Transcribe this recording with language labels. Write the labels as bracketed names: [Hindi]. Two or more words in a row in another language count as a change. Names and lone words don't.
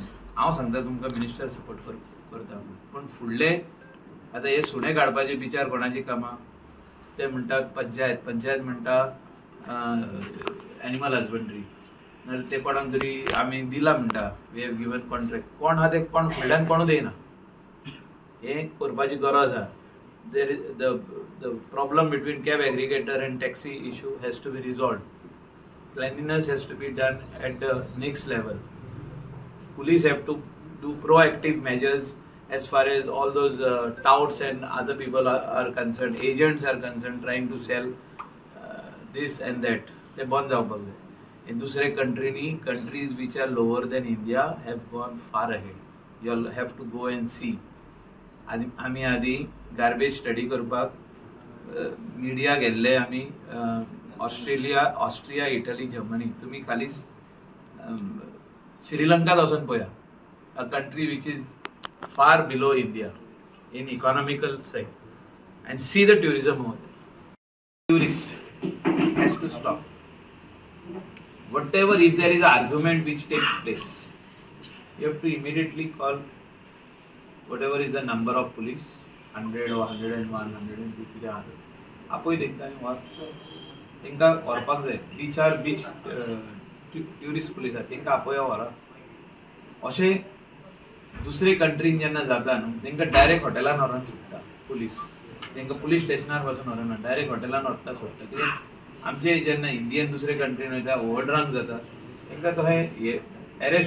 [Konkani] हांव सांगता तुमकां मिनिस्टर सपोर्ट करता म्हणून, पूण फुडले आतां हे सुणे काडपाचे विचार कोणाची कामां ते म्हणटात पंचायत म्हणटा [English] animal husbandry, [Konkani] नाल्यार ते कोणाक तरी आमी दिला म्हणटा [English] we have given contract. [Konkani] कोण आहा ते कोण फुडल्यान कोणू देयना. हे करपाची गरज आहा. [English] there is the problem between cab aggregator and taxi issue has to be resolved. Cleanliness has to be done at the next level. Police have to do proactive measures as far as all those touts and other people are concerned, agents are concerned, trying to sell this and that. They bond [Konkani] जावपाक जाय. [English] In दुसरे countries which are lower than India have gone far ahead. You all have to go and see. [Konkani] आमी आदी [English] garbage study [Konkani] करपाक मिडिया गेल्ले आमी ऑस्ट्रिया, इटली, जर्मनी. तुम्ही खाली श्रीलंकात वचून पळया, [English] a country which is far below India in economical side, and see the tourism over there. Tourist has to stop. Whatever, if there is an argument which takes place, you have to immediately call whatever is the number of police, 100 or 101, 102, [Konkani] आपूय तेंकां तेंकां व्हरपाक जाय बीचार [English] beach tourist police [Konkani] आसा तेंकां आपया व्हरा अशें दुसरे कंट्रीन जेन्ना जाता न्हू तेंकां डायरेक्ट हॉटेलान व्हरून सोडटा पुलीस तेंकां पुलीस स्टेशनार वचून व्हरना डायरेक्ट हॉटेलान व्हरता सोडटा कित्याक आमचे जेन्ना इंडियन दुसरे कंट्रीन वयता ओव्हरड्रांक जाता तेंकां तशें अरेस्ट